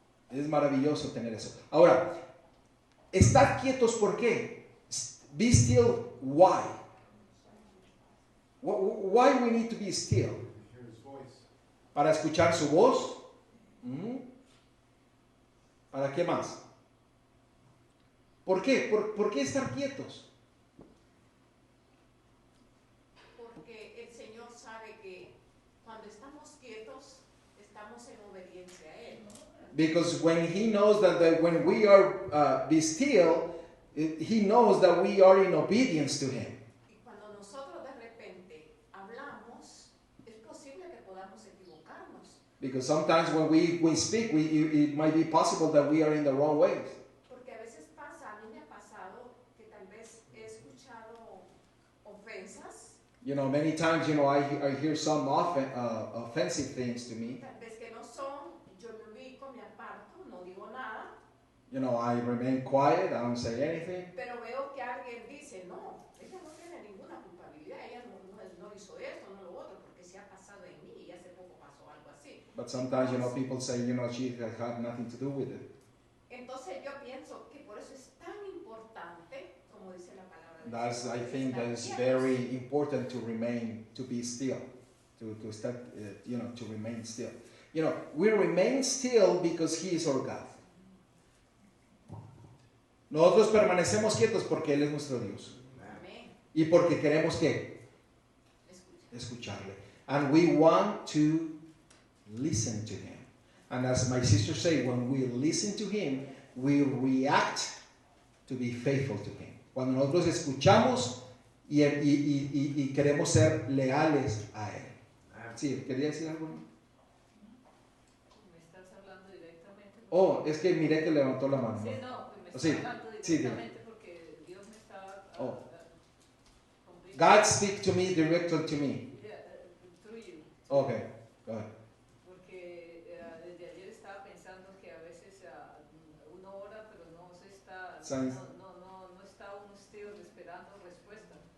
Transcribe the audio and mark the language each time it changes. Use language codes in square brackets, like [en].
[es] Es maravilloso tener eso. Ahora, estar quietos, ¿por qué? [en] Be still, why? Why we need to be still? Hear his voice. [es] Para escuchar su voz. ¿Para qué más? ¿Por qué? ¿Por qué estar quietos? Porque el Señor sabe que cuando estamos quietos, estamos en obediencia a Él. [en] Because when he knows that when we are be still, he knows that we are in obedience to him. [es] Y cuando nosotros de repente hablamos, es posible que podamos equivocarnos. [en] Because sometimes when we speak, it might be possible that we are in the wrong ways. [es] Porque a veces pasa, a mí me ha pasado que tal vez he escuchado ofensas, [en] You know, many times, I hear some offensive things to me. [es] tal vez que no son, yo me ubico, me aparto, no digo nada, [en] I remain quiet, I don't say anything. [es] pero veo que alguien dice, no, ella no tiene ninguna culpabilidad, ella no hizo esto, no lo otro, porque se ha pasado en mí y hace poco pasó algo así. [en] But sometimes, people say, she has had nothing to do with it. [es] Entonces yo pienso que por eso es tan importante, como dice la palabra de Dios, [en] I think that it's [es] estar [en] very [es] quietos. [en] important to be still, to start, to remain still. We remain still because He is our God. [es] Nosotros permanecemos quietos porque Él es nuestro Dios. Amén. Y porque queremos ¿qué? Escucha. Escucharle. [en] And we want to listen to Him. And as my sister said, when we listen to Him, we react to be faithful to Him. [es] Cuando nosotros escuchamos y queremos ser leales a Él. Sí, ¿quería decir algo? Me estás hablando directamente. Oh, es que miré que levantó la mano. Sí, no, me estás Sí, hablando sí, directamente porque Dios me está Oh. conmigo. [en] God speak to me, directly to me. Yeah, through you. Okay, go ahead. [es] Porque desde ayer estaba pensando que a veces uno ora pero no se está, [en] Sounds- [es] no está uno still esperando respuesta.